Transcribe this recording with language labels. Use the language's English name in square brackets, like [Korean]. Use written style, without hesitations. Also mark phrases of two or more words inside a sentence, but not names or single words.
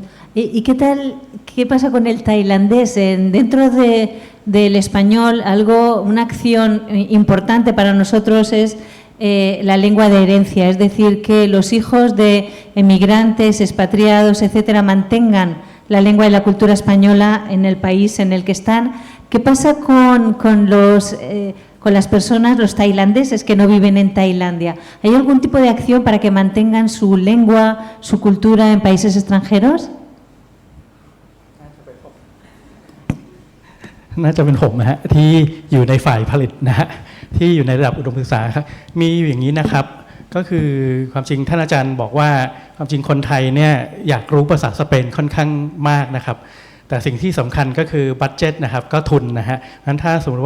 [Spanish] ¿Y qué tal, qué pasa con el tailandés? Dentro del español, una acción importante para nosotros es la lengua de herencia, es decir, que los hijos de emigrantes, expatriados, etcétera, mantengan la lengua y la cultura española en el país en el que están. ¿Qué pasa con las personas, los tailandeses que no viven en Tailandia? ¿Hay algún tipo de acción para que mantengan su lengua, su cultura en países extranjeros? [Thai] น่าจะเป็นผมนะฮะที่อยู่ในฝ่ายผลิตนะฮะที่อยู่ในระดับอุดมศึกษาครับมีอย่างนี้นะครับก็คือความจริงท่านอาจารย์บอกว่าความจริงคนไทย เนี่ยอยากรู้ภาษาสเปนค่อนข้างมากนะครับแต่สิ่งที่สำคัญก็คือบัดเจ็ตนะครับก็ทุนนะฮะงั้นถ้าสมมติ